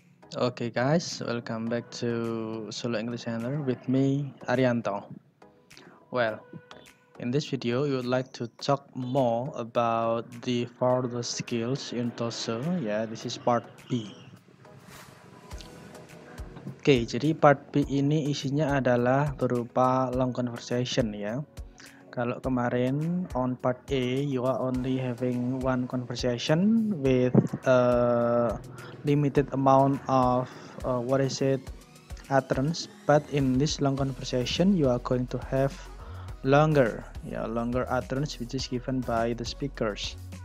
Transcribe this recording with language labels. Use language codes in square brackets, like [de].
[en] Okay, guys, welcome back to Solo English Channel with me, Arianto. Well, in this video, we would like to talk more about the further skills in TOEFL. Yeah, this is part B. [id] Oke, jadi part B ini isinya adalah berupa long conversation ya. Kalau kemarin [en] on part A, you are only having one conversation with a limited amount of utterance, but in this long conversation, you are going to have longer utterance, which is given by the speakers.